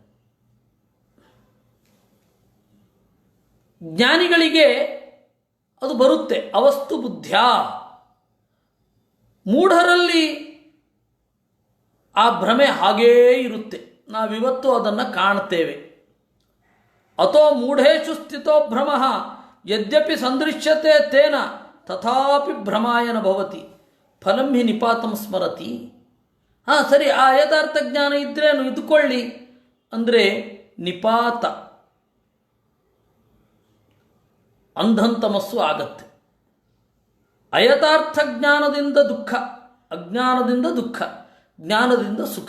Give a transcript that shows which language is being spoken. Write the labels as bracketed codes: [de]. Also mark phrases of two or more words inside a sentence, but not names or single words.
[kn] ಜ್ಞಾನಿಗಳಿಗೆ ಅದು ಬರುತ್ತೆ, [sa] ಅವಸ್ತು ಬುದ್ಧ್ಯಾ. [kn] ಮೂಢರಲ್ಲಿ ಆ ಭ್ರಮೆ ಹಾಗೇ ಇರುತ್ತೆ. ನಾವಿವತ್ತು ಅದನ್ನು ಕಾಣ್ತೇವೆ. [sa] ಅಥೋ ಮೂಢೇಶು ಸ್ಥಿತೋ ಭ್ರಮಃ ಯದ್ಯಪಿ ಸಂದೃಶ್ಯತೆ ತೇನ ತಥಾಪಿ ಭ್ರಮಾಯನ ಭವತಿ ಫಲಂ ಹಿ ನಿಪಾತಂ ಸ್ಮರತಿ. [kn] ಸರಿ, ಆ ಯಥಾರ್ಥ ಜ್ಞಾನ ಇದ್ರೇನು ಇದ್ಕೊಳ್ಳಿ ಅಂದರೆ ನಿಪಾತ ಅಂಧಂತಮಸ್ಸು ಆಗತ್ತೆ. ಅಯಥಾರ್ಥ ಜ್ಞಾನದಿಂದ ದುಃಖ, ಅಜ್ಞಾನದಿಂದ ದುಃಖ, ಜ್ಞಾನದಿಂದ ಸುಖ.